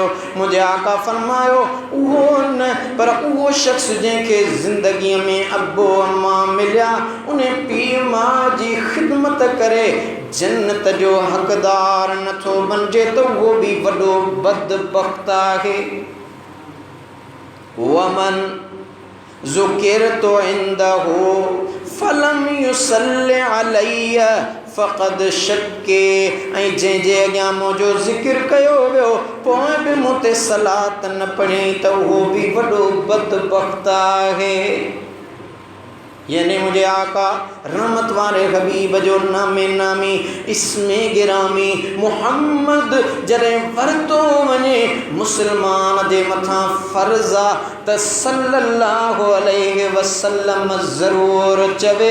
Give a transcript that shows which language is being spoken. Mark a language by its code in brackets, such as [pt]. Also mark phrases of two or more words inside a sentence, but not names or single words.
[sd] मुंहिंजे आका फरमायो उहो न पर उहो शख़्स जंहिंखे ज़िंदगीअ में अबो अम्मा मिलिया उन पीउ माउ जी ख़िदमत करे जन्नत जो हक़दार नथो बणिजे त उहो बि वॾो बदबख़्त आहे। [ar] ومن ذكرت عنده فلم يصل علي فقد شقي [sd] ऐं जंहिंजे अॻियां मुंहिंजो ज़िक्र कयो वियो पोइ बि मूं ते सलात न पढ़ी त उहो बि वॾो बदबख़्त आहे। यानी मुझे आका रहमत वारे हबीब जो नामे नामी इस्मे गिरामी मुहम्मद जॾहिं वरतो वञे मुसलमान जे मथां फ़र्ज़ आहे त [ar] صلى الله عليه وسلم [sd] ज़रूरु चवे।